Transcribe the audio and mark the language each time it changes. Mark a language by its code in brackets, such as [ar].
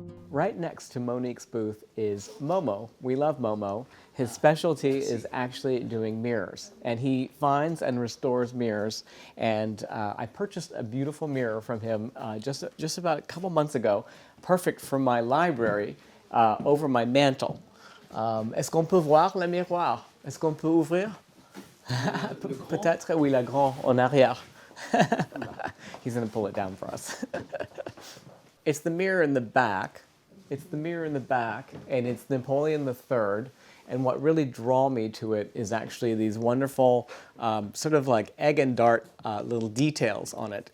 [en] Right next to Monique's booth is Momo. We love Momo. His specialty is actually doing mirrors, and he finds and restores mirrors. And I purchased a beautiful mirror from him just about a couple months ago, perfect for my library over my mantle. [fr] Est-ce qu'on peut voir le miroir? Est-ce qu'on peut ouvrir? Peut-être, oui, la grande en arrière. [en] He's going to pull it down for us. It's the mirror in the back. It's the mirror in the back, and it's Napoleon III. And what really draw me to it is actually these wonderful, sort of like egg and dart little details on it.